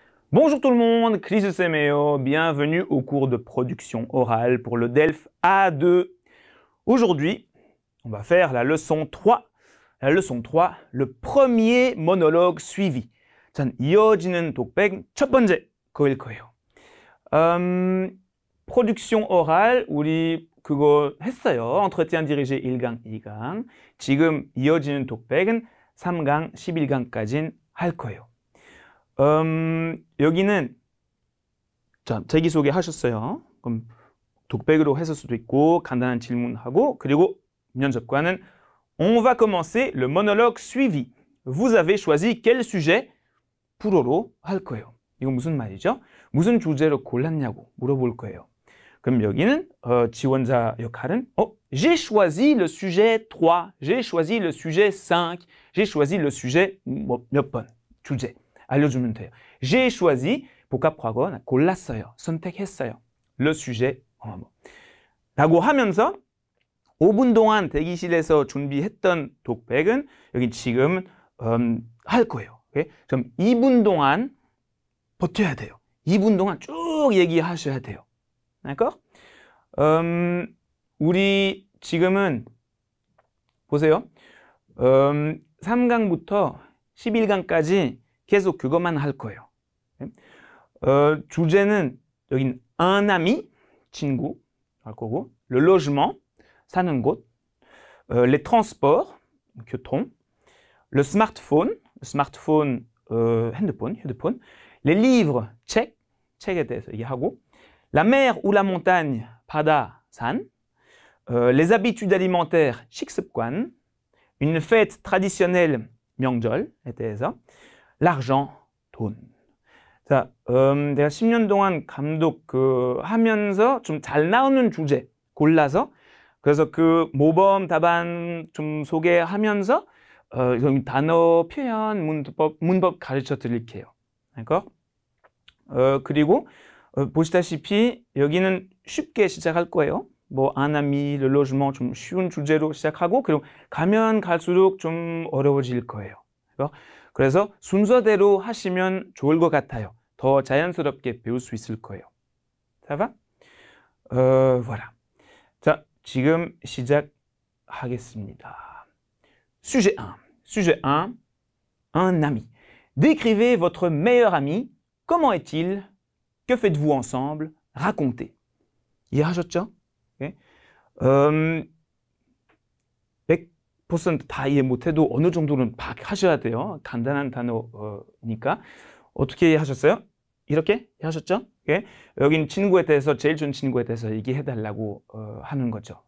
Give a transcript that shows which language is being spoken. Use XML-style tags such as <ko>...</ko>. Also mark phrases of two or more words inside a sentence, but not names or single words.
<fr>Bonjour tout le monde, Chris Semeo, bienvenue au cours de production orale pour le DELF A2. Aujourd'hui, on va faire la leçon 3. La leçon 3, le premier monologue suivi.</fr> <ko>전 이어지는 독백 첫 번째 거일 거예요.</ko> <fr>production orale,</fr> <ko>우리 그거 했어요.</ko> <fr>entretien dirigé 1강, 2강.</fr> <ko>지금 이어지는 독백은 3강, 11강까지는 할 거예요. 여기는 자, 자기소개 하셨어요. 그럼 독백으로 했을 수도 있고 간단한 질문하고 그리고 면접관은</ko> <fr>On va commencer le monologue suivi. Vous avez choisi quel sujet?</fr> <ko>불어로 할 거예요. 이건 무슨 말이죠? 무슨 주제로 골랐냐고 물어볼 거예요. 그럼 여기는 지원자 역할은</ko> <fr>J'ai choisi le sujet 3, j'ai choisi le sujet 5, j'ai choisi le sujet</fr> <ko>몇 번 주제 알려주면 돼요.</ko> <fr>J'ai choisi</fr> <ko>복합 과거 골랐어요. 선택했어요.</ko> <fr>Le sujet</fr> <ko>라고 하면서 5분 동안 대기실에서 준비했던 독백은 여기 지금 할 거예요. 오케이? 그럼 2분 동안 버텨야 돼요. 2분 동안 쭉 얘기하셔야 돼요. d'accord? 우리 지금은 보세요. 3강부터 11강까지 계속 그것만 할 거예요. 주제는 여긴</ko> <fr>un ami,</fr> <ko>친구 할 거고,</ko> <fr>le logement,</fr> <ko>사는 곳,</ko> <fr>les transports, 교통, le smartphone, 핸드폰, les livres,</fr> <ko>책에 대해서 얘기하고,</ko> <fr>la mer ou la montagne,</fr> <ko>바다, 산,</ko> <fr>les habitudes alimentaires, 식습관, une fête traditionnelle,</fr> <ko>명절에 대해서, l'argent, 돈. 자, 내가 10년 동안 감독 하면서 좀 잘 나오는 주제 골라서 그래서 그 모범 답안 좀 소개하면서 단어, 표현, 문법 가르쳐 드릴게요. 그리고 보시다시피 여기는 쉽게 시작할 거예요. 뭐</ko> <fr>un ami, le logement</fr> <ko>좀 쉬운 주제로 시작하고 그리고 가면 갈수록 좀 어려워질 거예요. 그래서 순서대로 하시면 좋을 것 같아요. 더 자연스럽게 배울 수 있을 거예요.</ko> <fr>Ça va? voilà.</fr> <ko>자, 지금 시작하겠습니다.</ko> <fr>Sujet 1. Sujet 1. Un ami. Décrivez votre meilleur ami. Comment est-il? Que faites-vous ensemble? Racontez.</fr> <ko>이해하셨죠? Okay. 100% 다 이해 못해도 어느 정도는 파악하셔야 돼요. 간단한 단어니까. 어떻게 하셨어요? 이렇게 하셨죠? okay. 여긴 친구에 대해서 제일 좋은 친구에 대해서 얘기해달라고 하는 거죠.</ko>